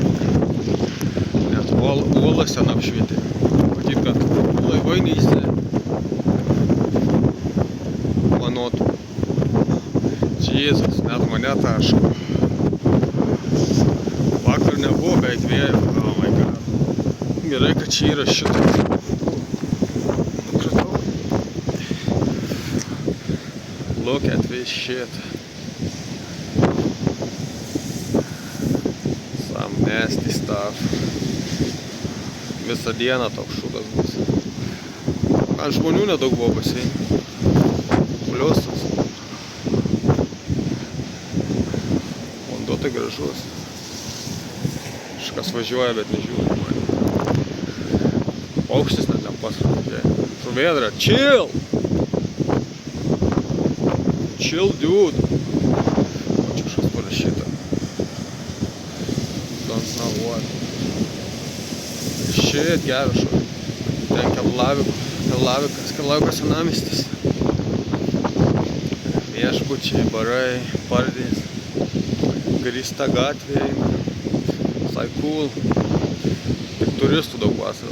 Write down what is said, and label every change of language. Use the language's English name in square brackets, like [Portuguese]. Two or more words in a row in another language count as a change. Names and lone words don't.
[Lithuanian] Net uolas ten apšvietė. Matyt, kad laivai neįsiplanuotų. Jėzus, net mane taško. Vakar nebuvo beveik vėjo. [English] Oh my god. [Lithuanian] Gerai, kad čia yra šitas. Nukritau. [English] Look at this shit. Some nasty stuff. [Lithuanian] Visą dieną toks šūdas bus. Ant žmonių nedaug buvo baseine. Pliusas. Tai gražus. Kažkas važiuoja, bet nežiūri mane. Paukštis net ten pasvažiuoja. [English] Žuvėdra, chill! Chill, dude! [Lithuanian] O čia kažkas parašyta. [English] Don't know what. Shit, [Lithuanian] geras šau. Ten Keflavikas senamiestis. Viešbučiai, barai, pardės. Grįsta gatvė eina. Visai cool. Tik turistų daug vasarą.